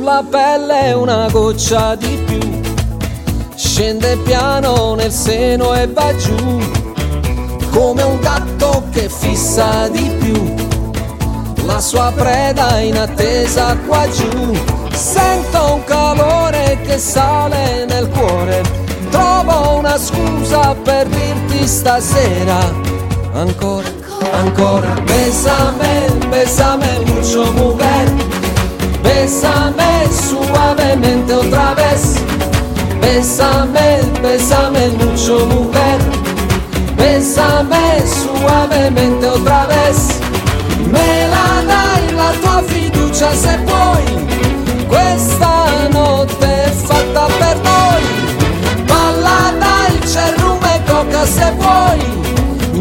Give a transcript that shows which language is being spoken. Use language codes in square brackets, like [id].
[it] Pelle una goccia di più, scende piano nel seno e va giù, come un gatto che fissa di più, la sua preda in attesa qua giù, sento un calore che sale nel cuore, trovo una scusa per dirti stasera, ancora, ancora, [es] bésame, bésame mucho mujer. Bésame suavemente otra vez. Bésame, bésame mucho mujer. Bésame suavemente otra vez. [it] Me la dai la tua fiducia se puoi. Questa notte è fatta per noi. Balla dai c'è rum e coca se vuoi.